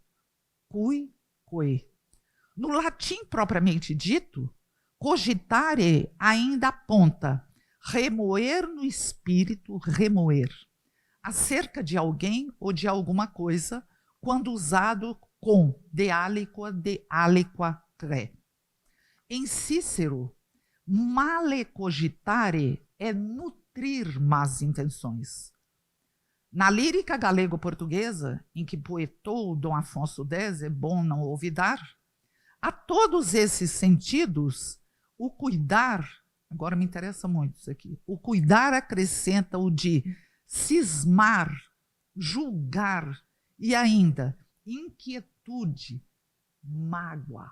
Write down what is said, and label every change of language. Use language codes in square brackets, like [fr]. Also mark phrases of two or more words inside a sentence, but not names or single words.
[pt] Cui, que. No latim propriamente dito, cogitare ainda aponta remoer no espírito, remoer, acerca de alguém ou de alguma coisa, quando usado com [la] de aliqua cre. [pt] Em Cícero, [la] male cogitare [pt] é nutrir más intenções. Na lírica galego-portuguesa, em que poetou Dom Afonso X, é bom não olvidar, a todos esses sentidos, o cuidar, agora me interessa muito isso aqui, o cuidar acrescenta o de cismar, julgar e ainda inquietude, mágoa.